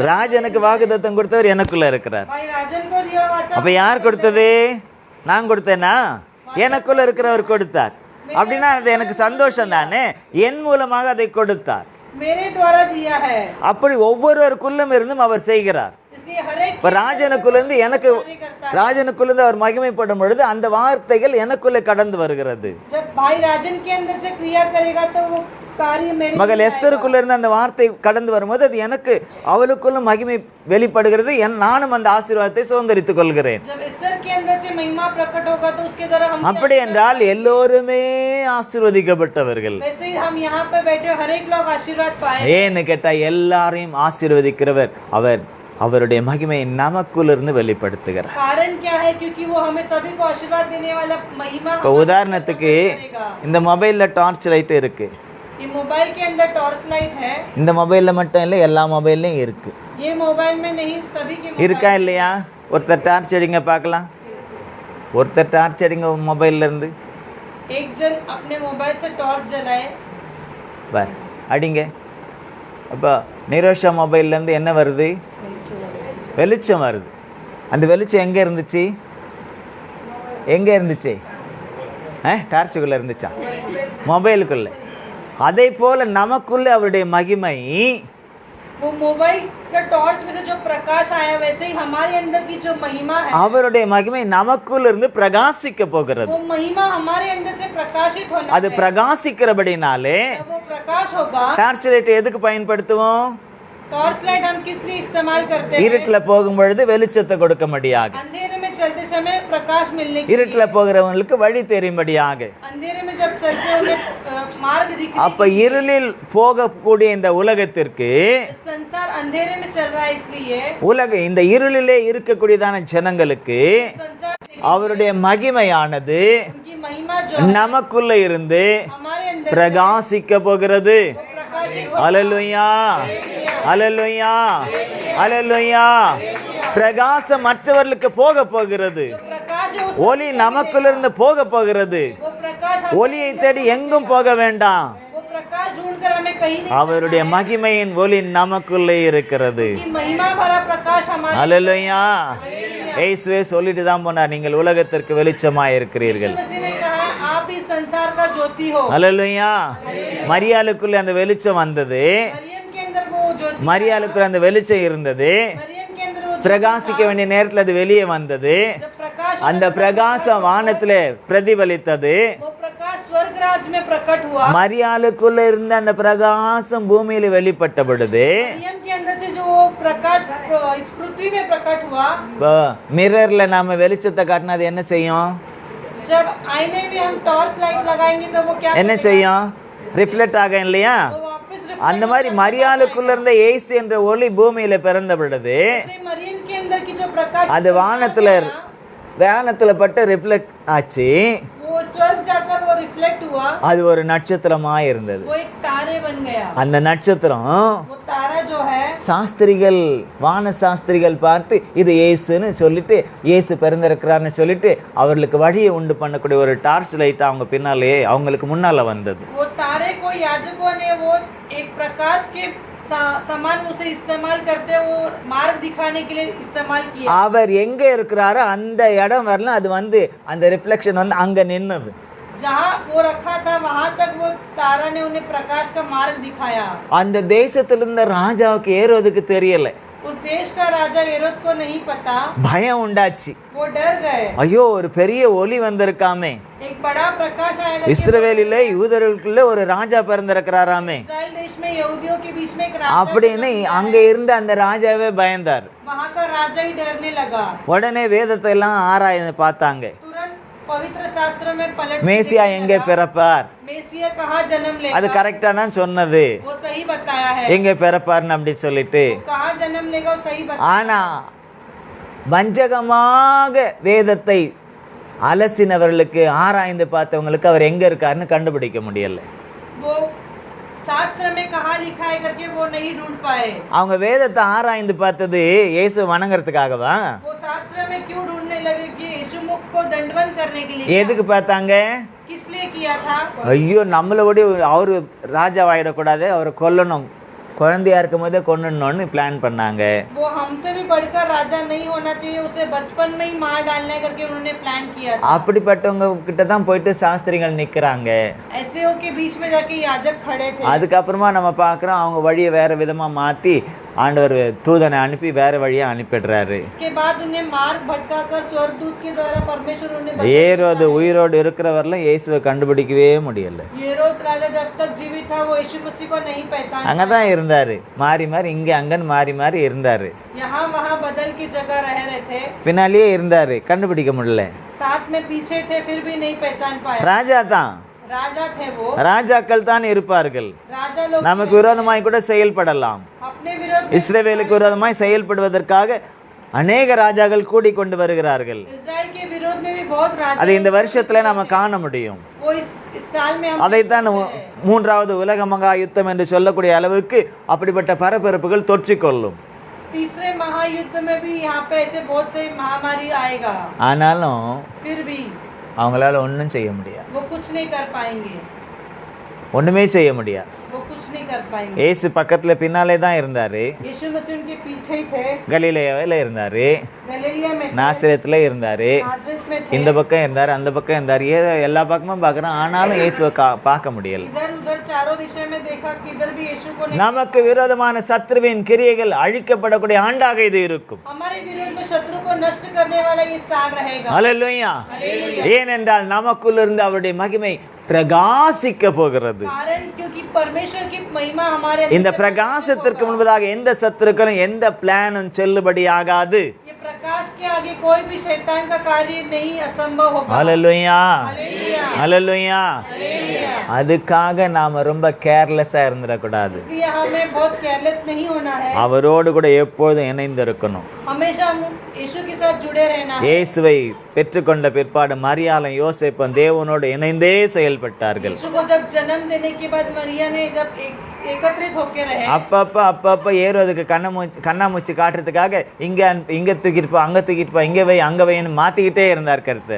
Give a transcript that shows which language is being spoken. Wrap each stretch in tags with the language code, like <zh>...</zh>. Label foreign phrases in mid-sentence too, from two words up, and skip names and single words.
<ta>ராஜனுக்கு வாக்குத்தத்தம் கொடுத்தவர் எனக்குள்ள இருக்கிறார்.</ta> <hi>भाई राजन को दिया हुआ वाचा</hi> <ta>அப்ப யார் கொடுத்தது? நான் கொடுத்தேனா? எனக்குள்ள இருக்கிறவர் கொடுத்தார். அப்படின்னா அது எனக்கு சந்தோஷம் தானே. என் மூலமாக அதை கொடுத்தார்.</ta> <hi>मेरे द्वारा दिया है,</hi> <ta>அப்படி ஒவ்வொருவருக்குள்ளும் இருந்தும் அவர் செய்கிறார்.</ta> <hi>इसलिए हर एक</hi> <ta>இப்ப ராஜனுக்குள்ளிருந்து எனக்கு, ராஜனுக்குள்ளிருந்து அவர் மகிமைப்படும் பொழுது அந்த வார்த்தைகள் எனக்குள்ளே கடந்து வருகிறது.</ta> <hi>जब भाई राजन के अंदर से क्रिया करेगा तो वो कार्य मेरे</hi> <ta>மகள் எஸ்தருக்குள்ள இருந்து அந்த வார்த்தை கடந்து வரும்போது அது எனக்கு, அவளுக்குள்ள மகிமை வெளிப்படுகிறது. நானும் அந்த ஆசீர்வாதத்தை சுதந்திரித்துக் கொள்கிறேன்.</ta> <hi>जब एस्तर के अंदर से महिमा प्रकट होगा तो उसके द्वारा हम,</hi> <ta>அப்படி என்றால் எல்லோருமே ஆசீர்வதிக்கப்பட்டவர்கள்.</ta> <hi>वैसे ही हम यहाँ पे बैठे हर एक लोग आशीर्वाद पाए।</hi> <ta>ஏன்னு கேட்டா எல்லாரையும் ஆசீர்வதிக்கிறவர் அவர். அவருடைய மகிமையை நமக்குள்ள இருந்து வெளிப்படுத்துகிறார்.</ta> <hi>कारण क्या है? क्योंकि वो हमें सभी को आशीर्वाद देने वाला महिमा</hi> <ta>இப்போ உதாரணத்துக்கு இந்த மொபைல்ல</ta> <en>torch light</en> <ta>இருக்கு.</ta> <hi>ये मोबाइल के अंदर</hi> <en>torch light</en> <hi>है।</hi> <ta>இந்த மொபைல்ல மட்டும் இல்லை, எல்லா மொபைல்லையும் இருக்கு.</ta> <hi>ये मोबाइल में नहीं, सभी के</hi> <ta>இருக்கா இல்லையா? ஒருத்தர் டார்ச் அடிங்க பார்க்கலாம். ஒருத்தர் டார்ச் அடிங்க மொபைல்ல இருந்து.</ta> <hi>एक जन अपने मोबाइल से टॉर्च जलाए,</hi> <ta>பாரு அடிங்க. அப்போ நிரோஷா மொபைல்ல இருந்து என்ன வருது? வெளிச்சம் வருது. அந்த வெளிச்சம் எங்கே இருந்துச்சு? எங்கே இருந்துச்சு? டார்ச்சுக்குள்ளே இருந்துச்சா? மொபைலுக்குள்ளே. அதே போல் நமக்குள்ளே அவருடைய மகிமை,</ta> <hi>वो मोबाइल का टॉर्च में से जो प्रकाश आया वैसे ही हमारे अंदर की जो महिमा है,</hi> <ta>அவருடைய மகிமை நமக்குள்ள இருந்து பிரகாசிக்க போகிறது.</ta> <hi>वो महिमा हमारे अंदर से प्रकाशित होना</hi> <ta>அது</ta> <hi>है।</hi> <ta>பிரகாசிக்கிறபடினாலே</ta> <hi>जब वो प्रकाश होगा,</hi> <en>torch light</en> <ta>எதுக்கு பயன்படுத்துவோம்?</ta> <en>torch light</en> <hi>हम किस लिए इस्तेमाल करते हैं?</hi> <ta>இருட்டில் போகும் பொழுது வெளிச்சத்தை கொடுக்கும்படியாக,</ta> <hi>अंधेरे में चलते समय प्रकाश मिलने के</hi> <ta>இருட்டில் போகிறவங்களுக்கு வழி தெரியும்படியாக.</ta> <hi>लिए। अंधेरे में जब चलते उन्हें मार्ग दिखने</hi> <ta>அப்ப இருளில் போகக்கூடிய இந்த உலகத்திற்கு,</ta> <hi>इस संसार अंधेरे में चल रहा है, इसलिए</hi> <ta>இந்த இருளிலே இருக்கக்கூடியதான ஜனங்களுக்கு</ta> <hi>संसार</hi> <ta>அவருடைய மகிமையானது</ta> <hi>उनकी महिमा जो</hi> <ta>நமக்குள்ள இருந்து</ta> <hi>हमारे अंदर</hi> <ta>பிரகாசிக்க போகிறது.</ta> <hi>वो प्रकाशित</hi> <ta>அல்லேலூயா, அல்லேலூயா, அல்லேலூயா. பிரகாசம் மற்றவர்களுக்கு போக போகிறது.</ta> <hi>प्रकाश है,</hi> <ta>ஒளி நமக்குள்ளிருந்து போக போகிறது.</ta> <hi>वो प्रकाश</hi> <ta>ஒளியை தேடி எங்கும் போக வேண்டாம்.</ta> <hi>वो प्रकाश ढूंढकर हमें कहीं नहीं,</hi> <ta>அவருடைய மகிமையின் ஒளி நமக்குள்ளே இருக்கிறது.</ta> <hi>कि महिमा भरा प्रकाश हमारे</hi> <ta>அல்லேலூயா. இயேசுவே சொல்லிட்டு தான் போனார், நீங்கள் உலகத்திற்கு வெளிச்சமாய் இருக்கிறீர்கள்.</ta> <hi>मसीह ने कहा आप इस संसार का ज्योति हो।</hi> <ta>அல்லேலூயா. மரியாளுக்குள்ளே அந்த வெளிச்சம் வந்தது.</ta> <hi>मरियम के अंदर वो ज्योति,</hi> <ta>மரியாளுக்குள்ள அந்த வெளிச்சம் இருந்தது.</ta> <hi>मरियम के अंदर वो</hi> <ta>பிரகாசிக்க வேண்டிய நேரத்தில் அது வெளியே வந்தது.</ta> <hi>जब प्रकाश,</hi> <ta>அந்த பிரகாசம் வானத்திலே பிரதிபலித்தது.</ta> <hi>वो प्रकाश स्वर्ग स्वर्गराज में प्रकट हुआ,</hi> <ta>மரியாளுக்குள்ள இருந்த அந்த பிரகாசம் பூமியில வெளிப்பட்ட பொழுது</ta> <hi>मरियम के अंदर से जो प्रकाश इस पृथ्वी में प्रकट हुआ,</hi> <ta>மிரர்ல நாம வெளிச்சத்தை காட்டினா அது என்ன செய்யும்?</ta> <hi>जब आईने में हम</hi> <en>torch light</en> <hi>लगाएंगे तो वो क्या</hi> <ta>என்ன</ta> <hi>करेगा?</hi> <ta>செய்யும்? ரிஃப்ளெக்ட் ஆகும் இல்லையா?</ta> <hi>वो वापस</hi> <ta>அந்த மாதிரி மரியாளுக்குள்ள இருந்த இயேசு என்ற ஒளி பூமியில பிறந்த பொழுது reflect-</ta> <hi>मरियम के अंदर की जो प्रकाश</hi> <ta>அது வானத்துல பட்டு ரிஃப்ளெக்ட் ஆச்சு.</ta> <hi>वो स्वर्ग जाकर वो रिफ्लेक्ट हुआ,</hi> <ta>அது ஒரு நட்சத்திரமா இருந்தது.</ta> <hi>वो एक तारे बन गया।</hi> <ta>அந்த நட்சத்திரம்</ta> <hi>वो तारा जो है,</hi> <ta>சாஸ்திரிகள் வான சாஸ்திரிகள் பார்த்து இது இயேசுன்னு சொல்லிட்டு இயேசு பிறந்திருக்கிறான்னு சொல்லிட்டு அவர்களுக்கு வழியை உண்டு பண்ணக்கூடிய ஒரு</ta> <en>torch light</en> <ta>அவங்க பின்னாலேயே அவங்களுக்கு முன்னால வந்தது.</ta> <hi>वो तारे को याजकों ने वो एक प्रकाश के समान उसे इस्तेमाल करते, वो मार्ग दिखाने के लिए इस्तेमाल किया।</hi> <ta>அவர் எங்க இருக்கிறாரோ அந்த இடம் வரல அது வந்து அந்த ரிஃப்ளெக்ஷன் வந்து அங்க நின்னது.</ta> <hi>जहाँ वो रखा था वहां तक वो तारा ने उन्हें प्रकाश का मार्ग दिखाया।</hi> <ta>அந்த தேசத்துல இருந்த ராஜாவுக்கு ஏரோதுக்கு தெரியல.</ta> <hi>उस देश का राजा हेरोद को नहीं पता,</hi> <ta>பயம் உண்டாச்சு.</ta> <hi>वो डर गए।</hi> <ta>ஐயோ ஒரு பெரிய ஒளி வந்திருக்காமே,</ta> <hi>एक बड़ा प्रकाश आएगा,</hi> <ta>இஸ்ரவேலிலே யூதர்களுக்குள்ள ஒரு ராஜா பிறந்திருக்கிறாராமே</ta> <hi>इस्राएल देश में यहूदियों के बीच में एक राजा</hi> <ta>அப்படின்னு அங்க இருந்த அந்த ராஜாவே பயந்தார்.</ta> <hi>वहां का राजा ही डरने लगा।</hi> <ta>உடனே வேதத்தை எல்லாம் ஆராய்ந்து பார்த்தாங்க.</ta> <hi>तुरंत पवित्र शास्त्र में पलट</hi> <ta>மேசியா எங்கே பிறப்பார்,</ta> <hi>मेसिया कहाँ जन्म</hi> <ta>அது</ta> <hi>लेगा,</hi> <ta>கரெக்டா தான் சொன்னது,</ta> <hi>वो सही बताया है।</hi> <ta>எங்கே பிறப்பார்னு அப்படி சொல்லிட்டு.</ta> <hi>वो कहाँ जन्म लेगा वो सही बताया।</hi> <ta>ஆனா வஞ்சகமாக வேதத்தை அலசினவர்களுக்கு ஆராய்ந்து பார்த்தவங்களுக்கு அவர் எங்க இருக்காருன்னு கண்டுபிடிக்க முடியல.</ta> <hi>वो शास्त्र में कहाँ लिखा है करके वो नहीं ढूंढ पाए।</hi> <ta>அவங்க வேதத்தை ஆராய்ந்து பார்த்தது இயேசு வணங்குறதுக்காகவா?</ta> <hi>वो शास्त्र में क्यों ढूंढने लगे कि यीशु को दंडवत करने के लिए?</hi> <ta>எதுக்கு பார்த்தாங்க?</ta> <hi>किस लिए किया था?</hi> <ta>ஐயோ நம்மளோட அவரு ராஜாவாயிடக்கூடாது, அவரை கொல்லணும், குழந்தையா இருக்கும் போதே கொல்லணும்னு பிளான் பண்ணாங்க.</ta> <hi>वो हमसे भी बढ़कर राजा नहीं होना चाहिए, उसे बचपन में ही मार डालना है करके उन्होंने प्लान किया था।</hi> <ta>அப்படிப்பட்டவங்க கிட்ட தான் போயிட்டு சாஸ்திரிகள் நிக்கிறாங்க.</ta> <hi>ऐसे हो के बीच में जाके याजक खड़े थे।</hi> <ta>அதுக்கப்புறமா நம்ம பார்க்குறோம் அவங்க வழியை வேற விதமா மாத்தி ஆண்டவர் தூதனை அனுப்பி வேற வழியா அனுப்பிடுறாரு.</ta> <hi>इसके बाद उन्हें मार्ग भटकाकर स्वर्गदूत के द्वारा परमेश्वर उन्हें</hi> <ta>ஏரோது உயிரோடு இருக்கிறவரெல்லாம் இயேசுவை கண்டுபிடிக்கவே முடியல.</ta> <hi>हेरोद राजा जब तक जीवित था वो यीशु मसीह को नहीं पहचान</hi> <ta>அங்கதான் இருந்தாரு, மாறி மாறி இங்க அங்கன்னு மாறி மாறி இருந்தாரு.</ta> <hi>यहाँ वहाँ बदल की जगह रह रहे थे,</hi> <ta>பின்னாலேயே இருந்தாரு, கண்டுபிடிக்க முடியல.</ta> <hi>साथ में पीछे थे फिर भी नहीं पहचान पाए।</hi> <ta>ராஜா தான்,</ta> <hi>राजा थे वो,</hi> <ta>ராஜாக்கள் தான் இருப்பார்கள்.</ta> <hi>राजा लोग</hi> <ta>நமக்கு விரோதமாய் கூட செயல்படலாம்.</ta> <hi>अपने विरोध</hi> <ta>இஸ்ரவேலுக்கு விரோதமாய் செயல்படுவதற்காக அநேக ராஜாக்கள் கூடி கொண்டு வருகிறார்கள்.</ta> <hi>इस्राएल के विरोध में भी बहुत राजा</hi> <ta>அதை இந்த வருஷத்துல நாம காண முடியும்.</ta> <hi>वो इस साल में हम</hi> <ta>அதைத்தான் மூன்றாவது உலக மகா யுத்தம் என்று சொல்லக்கூடிய அளவுக்கு அப்படிப்பட்ட பரபரப்புகள் தொற்றிக்கொள்ளும்.</ta> <hi>तीसरे महायुद्ध में भी यहाँ पे ऐसे बहुत से महामारी आएगा,</hi> <ta>ஆனாலும்</ta> <hi>फिर भी</hi> <ta>அவங்களால ஒன்றும் செய்ய முடியாது,</ta> <hi>वो कुछ नहीं कर पाएंगे,</hi> <ta>ஒண்ணுமே செய்ய முடியாது.</ta> <hi>वो कुछ नहीं कर पाएंगे।</hi> <ta>ஏசு பக்கத்துல பின்னாலே தான் இருந்தாரு,</ta> <hi>यीशु मसीह उनके पीछे ही थे,</hi> <ta>கலிலேயாவில் இருந்தாரு,</ta> <hi>गलीलिया में थे,</hi> <ta>நாசரேத்துல இருந்தாரு,</ta> <hi>नासरत में थे,</hi> <ta>இந்த பக்கம் இருந்தாரு, அந்த பக்கம் இருந்தாரு, எல்லா பக்கமும் பார்க்குறோம். ஆனாலும் இயேசுவை பார்க்க முடியல.</ta> <hi>इधर उधर चारों दिशा में देखा कि इधर भी यीशु को नहीं।</hi> <ta>நமக்கு விரோதமான சத்ருவின் கிரியைகள் அழிக்கப்படக்கூடிய ஆண்டாக இது இருக்கும்.</ta> <hi>हमारे विरोध में शत्रु को नष्ट करने वाला ये साल रहेगा।</hi> <ta>அல்லேலூயா. ஏனென்றால் நமக்குள்ள இருந்து அவருடைய மகிமை பிரகாசிக்க போகிறது.</ta> <hi>कारण क्योंकि परमेश्वर की महिमा हमारे</hi> <ta>இந்த பிரகாசத்திற்கு முன்பதாக எந்த சத்துருக்களும் எந்த பிளானும் செல்லுபடி ஆகாது.</ta> <hi>ये प्रकाश के आगे कोई भी शैतान का कार्य नहीं असंभव होगा।</hi> <ta>அல்லேலூயா,</ta> <hi>हालेलुया,</hi> <ta>அல்லேலூயா.</ta> <hi>हालेलुया।</hi> <ta>அதுக்காக நாம ரொம்ப கேர்லெஸ்ஸா இருந்துடக்கூடாது.</ta> <hi>इसलिए हमें बहुत केयरलेस नहीं होना है,</hi> <ta>அவரோடு கூட எப்போதும் இணைந்து இருக்கணும்.</ta> <hi>हमेशा हम यीशु के साथ जुड़े रहना है।</hi> <ta>இயேசுவை பெற்றுக்கொண்ட பிற்பாடு மரியாளும் யோசேப்பும் தேவனோடு இணைந்தே செயல்பட்டார்கள்.</ta> <hi>यीशु को जब जन्म देने के बाद मरिया ने जब एकत्रित होकर रहे,</hi> <ta>அப்பப்ப ஏரோதுக்கு கண்ணாமூச்சி காட்டுறதுக்காக இங்க தூக்கிட்டு அங்க தூக்கிட்டு இங்க வை அங்க வைன்னு மாத்திக்கிட்டே இருந்தார் கர்த்தர்.</ta>